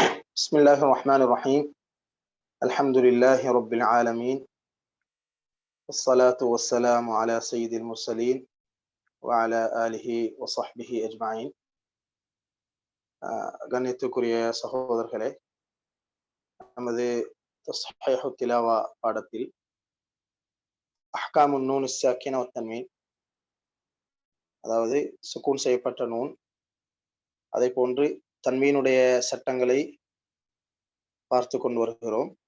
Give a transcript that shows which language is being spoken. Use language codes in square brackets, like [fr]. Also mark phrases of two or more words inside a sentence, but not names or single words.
[ar] بسم الله الرحمن الرحيم. الحمد لله رب العالمين، والصلاة والسلام على سيد المرسلين وعلى آله وصحبه أجمعين. [ta] கண்ணியத்துக்குரிய சகோதரர்களே, நமது [ar] تصحيح التلاوة [ta] பாடத்தில் [ar] أحكام النون الساكنة والتنوين, [ta] அதாவது சுக்கூன் செய்யப்பட்ட நூன், அதை போன்று தன்வீனுடைய சட்டங்களை பார்த்து கொண்டு வருகிறோம்.